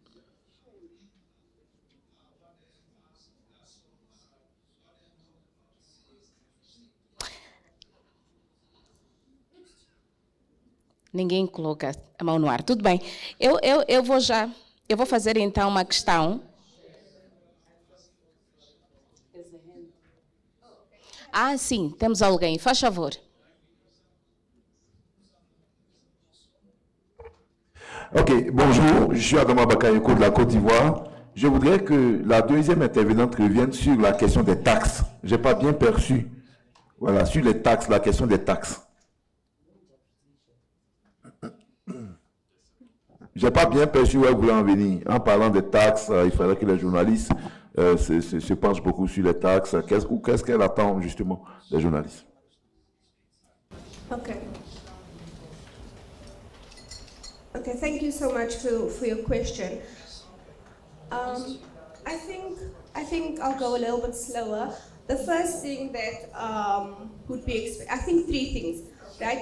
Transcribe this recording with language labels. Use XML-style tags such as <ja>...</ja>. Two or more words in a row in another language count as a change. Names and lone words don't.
<pt>Ninguém coloca a mão no ar. Tudo bem. Eu vou fazer então uma questão. Ah, sim, temos alguém. Faz favor.</pt> <fr>Ok, bonjour, je suis Adama Bakayoko de la Côte d'Ivoire. Je voudrais que la deuxième intervenante revienne sur la question des taxes. Je n'ai pas bien perçu. Voilà, sur les taxes, la question des taxes. Je n'ai pas bien perçu où elle voulait en venir. En parlant des taxes, il faudrait que les journalistes se penchent beaucoup sur les taxes. Qu'est-ce qu'elle attend justement des journalistes?</fr> <en>Okay. Okay, thank you so much for your question. I think I'll go a little bit slower. The first thing that would be, I think three things, right?</en>